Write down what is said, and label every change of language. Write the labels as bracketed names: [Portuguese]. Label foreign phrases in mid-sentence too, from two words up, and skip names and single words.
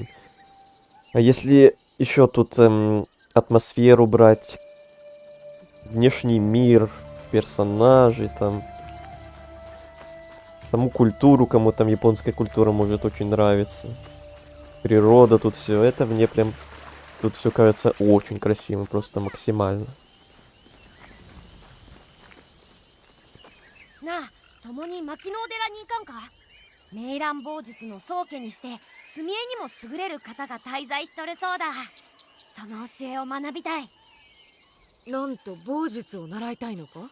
[Russian] А если еще тут атмосферу брать, внешний мир, персонажей там, саму культуру, кому там японская культура может очень нравиться, природа, тут все, это мне прям, тут все кажется очень красивым, просто максимально. [Japanese] なあ、共に牧野寺に行かんか。冥蘭棒術の宗家にして墨絵にも優れる方が滞在しとるそうだ。その教えを学びたい。なんと棒術を習いたいのか？